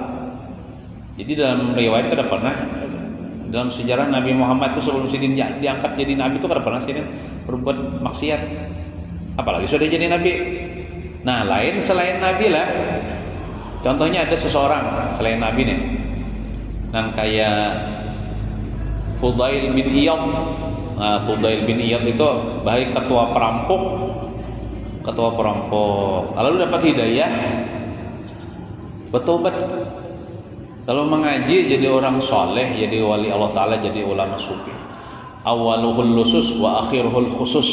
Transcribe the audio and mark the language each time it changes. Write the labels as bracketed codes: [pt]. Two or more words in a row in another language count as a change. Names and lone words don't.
[id] Jadi dalam riwayat kada pernah, dalam sejarah Nabi Muhammad itu sebelum diangkat jadi nabi itu kada pernah berbuat maksiat. Apalagi sudah jadi nabi. Nah, lain selain nabi lah. Contohnya ada seseorang selain nabi nih. Nang kayak Fudail bin Iyad. Fudail bin Iyad itu baik ketua perampok. Lalu dapat hidayah, bertobat. Kalau mengaji jadi orang soleh, jadi wali [ar] الله تعالى, [id] jadi ulama sufi. [ar] أوله لصوص وآخره خصوص.